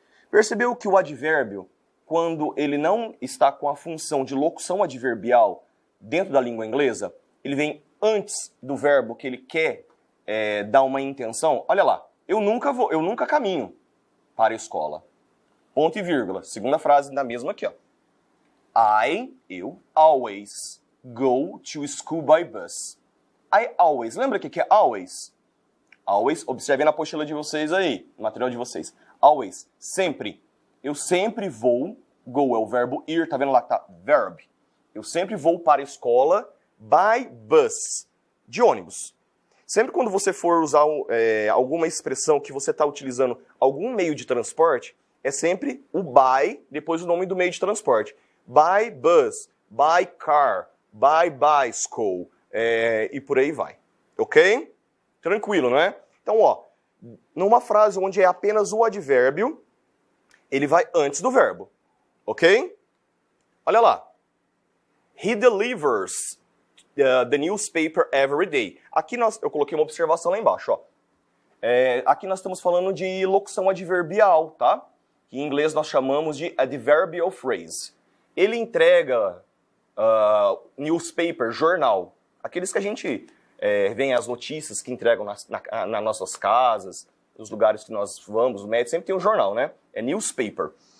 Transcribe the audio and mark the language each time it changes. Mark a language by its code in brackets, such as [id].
[pt] Percebeu que o advérbio, quando ele não está com a função de locução adverbial dentro da língua inglesa, ele vem antes do verbo que ele quer dar uma intenção? Olha lá, eu nunca caminho para a escola. Ponto e vírgula. Segunda frase da mesma aqui, ó. Eu, [en] always go to school by bus. I always. [pt] Lembra o que é always? Always, observem na apostila de vocês aí, no material de vocês. Always, sempre. Eu sempre vou, go é o verbo ir, tá vendo lá que tá verb. Eu sempre vou para a escola [en] by bus, [pt] de ônibus. Sempre quando você for usar alguma expressão que você está utilizando algum meio de transporte, é sempre o by, depois o nome do meio de transporte. [en] By bus, by car, by bicycle, [pt] e por aí vai. Ok? Tranquilo, né? Então, ó, numa frase onde é apenas o advérbio, ele vai antes do verbo. Ok? Olha lá. [en] He delivers the newspaper every day. [pt] Aqui eu coloquei uma observação lá embaixo, ó. Aqui nós estamos falando de locução adverbial, tá? Que em inglês nós chamamos de [en] adverbial phrase. [pt] Ele entrega newspaper, jornal. Aqueles que a gente vê as notícias que entregam nas nossas casas, nos lugares que nós vamos, o médico sempre tem um jornal, né? É newspaper.